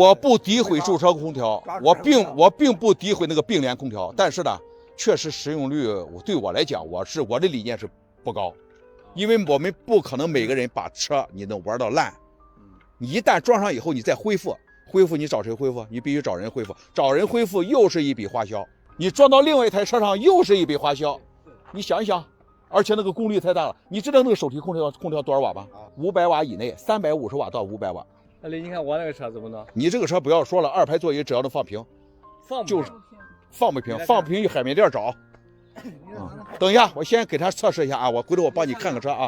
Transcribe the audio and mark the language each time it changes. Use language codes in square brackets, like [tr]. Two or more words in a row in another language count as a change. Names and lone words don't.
[zh] 我不詆毀駐車空調，我並不詆毀那個並聯空調，但是呢，確實使用率對我來講，我的理念是不高。因為我們不可能每個人把車你能玩到爛，你一旦裝上以後，你再恢復你找誰恢復？你必須找人恢復，找人恢復又是一筆花銷，你裝到另外一台車上又是一筆花銷，你想一想，而且那個功率太大了。你知道那個手提空調多少瓦嗎？500瓦以內，350瓦到500瓦，那你看我那个车怎么弄？你这个车不要说了，2排座椅只要能放平，就是放不平，放不平去海绵店找。等一下，我先给他测试一下啊，我回头我帮你看个车啊。